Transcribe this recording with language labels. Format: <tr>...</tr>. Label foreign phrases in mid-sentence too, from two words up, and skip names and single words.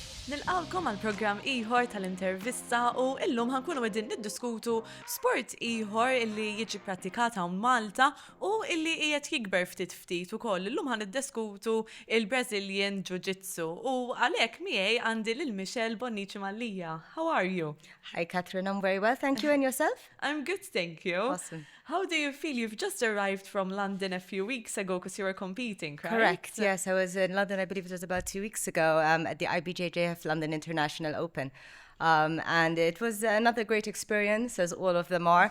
<mt>Nilqawkom għal program ieħor tal-intervista u illum ħankunu għedin niddiskutu sport ieħor illi jiġi pratikat hawn Malta u illi qiegħed jikber ftit ftit ukoll. Illum ħan niddiskutu il-</mt> <en>Brazilian Jiu-Jitsu</en> <mt>u għalhekk miegħi għandi lil Michelle Bonicci Mallija.</mt> <en>How are you? Hi, Catherine. I'm very well. Thank you. And yourself? I'm good, thank you. Awesome. How do you feel? You've just arrived from London a few weeks ago because you were competing, right? Correct. Yes, I was in London, I believe it was about 2 weeks ago, at the IBJJF London International Open. And it was another great experience, as all of them are.</en>